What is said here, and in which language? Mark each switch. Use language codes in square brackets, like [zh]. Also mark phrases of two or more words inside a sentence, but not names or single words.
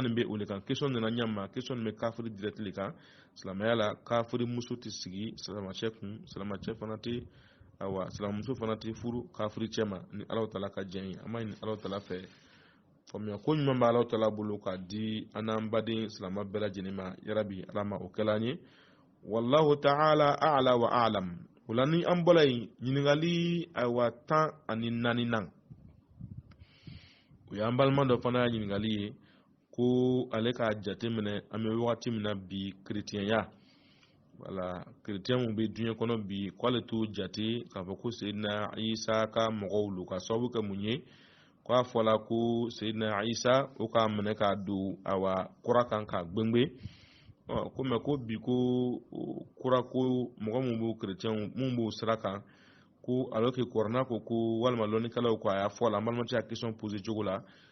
[bm] nin bɛ o de kan question nana ɲama question nin bɛ kafiri direct le kan silamɛya la kafiri muso tɛ sigi silamɛcɛ kun silamɛcɛ fana tɛ silamɛmuso fana tɛ furu kafiri cɛ ma ni Alahu Taala ka diɲɛ ye an b'a ɲini Alahu Taala fɛ faamuya ko ɲuman bɛ Alahu Taala bolo k'a di an n'an baden silamɛ bɛɛ lajɛlen ma yarabi Ala ma o kɛla an ye [ar] والله تعالى أعلى وأعلم [bm] o la ni an bɔra yen ɲininkali 14 nan o y'an balima dɔ fana y'a ɲininkali ye ko ale k'a jateminɛ an bɛ wagati min na bi chrétienya voilà chrétienw bɛ diɲɛ kɔnɔ bi k'ale t'o jate k'a fɔ ko Sayyidina Isa ka mɔgɔw lo ka sababu kɛ mun ye k'a fɔla ko Sayyidina Isa o k'a minɛ k'a don kura kan k'a gbengbe ko mais ko bi ko kura ko mɔgɔ mun b'o chrétienw mun b'o sira kan ko alors que kuranɛ ko walima lɔnnikɛlaw ko a y'a fɔ la an balimakɛ y'a [fr] question posé [bm] cogo la